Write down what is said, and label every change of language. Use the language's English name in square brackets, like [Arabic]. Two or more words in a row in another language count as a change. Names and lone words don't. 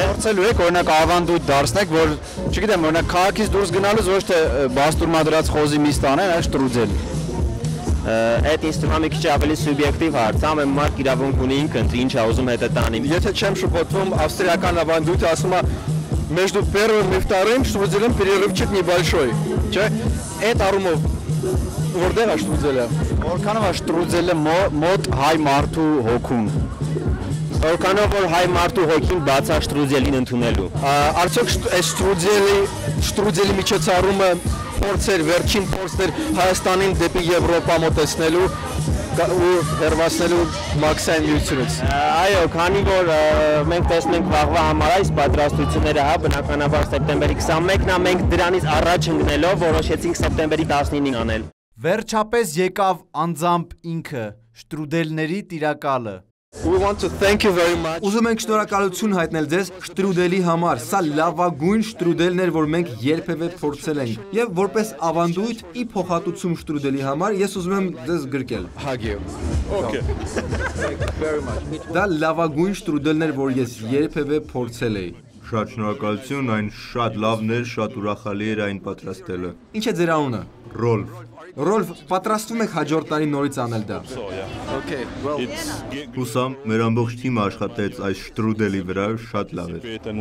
[Armenian] Փորձելու եք օրինակ ավանդույթ դարձնեք, որ չգիտեմ, օրինակ քաղաքից դուրս գնալուց ոչ թե բաստուրմա դրած խոզի մի ստանեն, այլ շտրուդել։ Այդ ինձ թվում է մի քիչ ավելի սուբյեկտիվ հարց, ամեն մարդ իրավունք ունի ինքը ընտրի ինչ ուզում հետը տանի։ Եթե չեմ շփոթվում, ավստրիական ավանդույթը ասում է [Russian] между первым и вторым штруделем перерывчик небольшой, [Armenian] չէ՞։ Այդ առումով որտեղ է շտրուդելը։ Որքանով է շտրուդելը մոտ հայ մարդու հոգուն։ Որքանով որ հայ մարդու հոգին բաց է շտրուդելին ընդունելու։ Արդյոք այս շտրուդելի միջոցառումը փորձեր, վերջին փորձներ Հայաստանին դեպի Եվրոպա մոտեցնելու ու հեռացնելու մաքսային միությունից։ Այո, քանի որ մենք տեսնենք վաղվա համար այս պատրաստությունները, հա, բնականաբար սեպտեմբերի 21-ն է, մենք դրանից առաջ ընկնելով որոշեցինք սեպտեմբերի 19-ին անել։ Վերջապես եկավ անձամբ ինքը, շտրուդելների տիրակալը։ [English] We want to thank you very much. [Armenian] Ուզում ենք շնորհակալություն հայտնել ձեզ շտրուդելի համար։ Սա լավագույն շտրուդելն էր, որ մենք երբևէ փորձել ենք։ Եվ որպես ավանդույթ ի փոխհատուցում շտրուդելի համար ես ուզում եմ ձեզ գրկել։ [English] Hug you. Okay. Thank you very much. [Armenian] Դա լավագույն շտրուդելն էր, որ ես երբևէ փորձել էի։ Շատ շնորհակալություն, այն շատ լավն էր, շատ ուրախալի էր այն պատրաստելը։ Ինչ է ձեր անունը։ Ռոլֆ։ Ռոլֆ, պատրաստվում եք հաջորդ տարի նորից անել դա։ [English] Okay, well, [Armenian] Հուսամ, մեր ամբողջ թիմը աշխատեց այս շտրուդելի վրա, շատ լավ էր։